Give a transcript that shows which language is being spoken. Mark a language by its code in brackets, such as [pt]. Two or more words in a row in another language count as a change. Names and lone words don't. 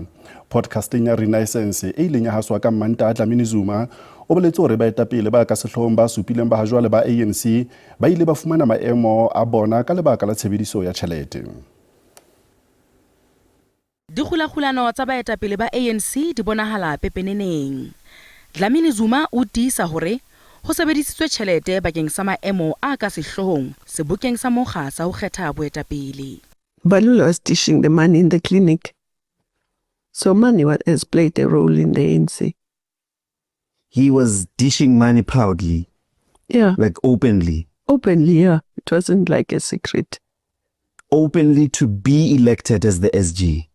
[st] Podcasting ya Renaissance e ileng ya haswa ka Mantaha Dlamini-Zuma o boletse hore baetapele ba ka sehloohong ba supileng ba hajwale ba ANC ba ile ba fumana maemo a bona ka lebaka la tshebediso ya tjhelete. Dikgulakgulano tsa baetapele ba ANC di bonahala pepeneneng. Dlamini-Zuma o tiisa hore ho sebedisitswe tjhelete bakeng sa maemo a ka sehloohong sebokeng sa mokga sa ho kgetha boetapele. [en] Mbalula was dishing the money in the clinic. So money has played a role in the ANC. He was dishing money proudly. Yeah. Like openly. Openly, yeah. It wasn't like a secret. Openly to be elected as the SG.